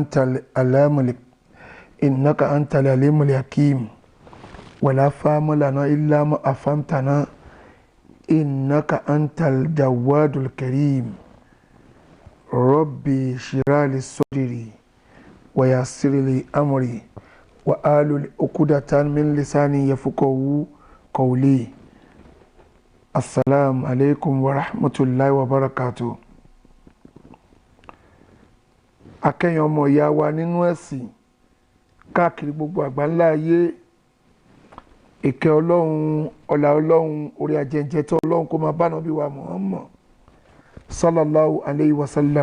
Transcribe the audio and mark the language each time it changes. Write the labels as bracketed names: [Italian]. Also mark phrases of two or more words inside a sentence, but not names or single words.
[Arabic] أنت العليم الحكيم ولا فهم لنا إلا ما أفهمتنا إنك أنت الجواد الكريم ربي اشرح لي صدري ويسر لي أمري وآل عقدة من لساني يفقهوا قولي. السلام عليكم ورحمة الله وبركاته. [Yoruba] Akẹ́yìn ọmọ ìyá wa nínú ẹ̀sìn káàkiri gbogbo àgbáńlá ayé, ìkẹ́ Ọlọ́run, ọlá Ọlọ́run, orí ajẹ́jẹ́ tó Ọlọ́run kó máa bá Ànábì wa Muhammad [Arabic] صلى الله عليه وسلم.